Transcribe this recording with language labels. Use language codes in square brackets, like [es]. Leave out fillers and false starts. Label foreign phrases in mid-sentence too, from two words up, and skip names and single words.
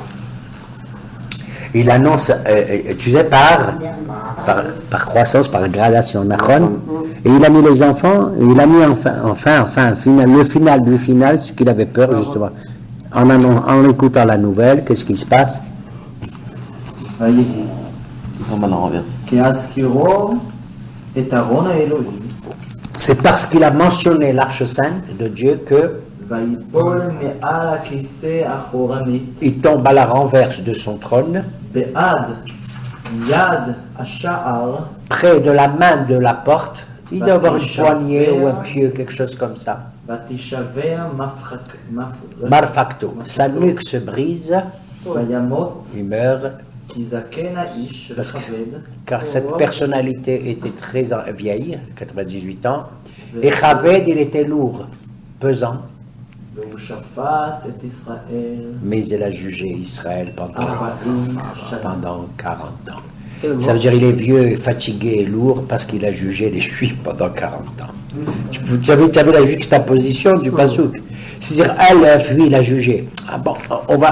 [fr] Il annonce, tu sais, par croissance, par gradation, et il a mis les enfants, il a mis enfin, le final du final, ce qu'il avait peur, justement. En écoutant la nouvelle, qu'est-ce qui se passe? C'est parce qu'il a mentionné l'arche sainte de Dieu que [he] ויפול מעל הכיסא אחורנית, [fr] il tombe à la renverse de son trône, [he] בעד יד השער, [fr] près de la main de la porte. Il doit avoir une poignée ou un pieu, quelque chose comme ça. [he] ותשבר [fr] Marfacto. Sa nuque se brise, [he] וימות, [fr] il meurt, [he] כי זקן האיש [fr] Parce que- [he] וכבד, [fr] car cette personnalité était très vieille, 98 ans, et Chaved, il était lourd, pesant, [he] והוא שפט את ישראל [fr] mais il a jugé Israël [he] 40 שנה. [fr] pendant 40 ans. Ça veut dire il est vieux, et fatigué et lourd parce qu'il a jugé les Juifs pendant 40 ans. Vous savez, tu avais la juxtaposition du Passouk. C'est-à-dire, lui, il a jugé. Ah bon, on va.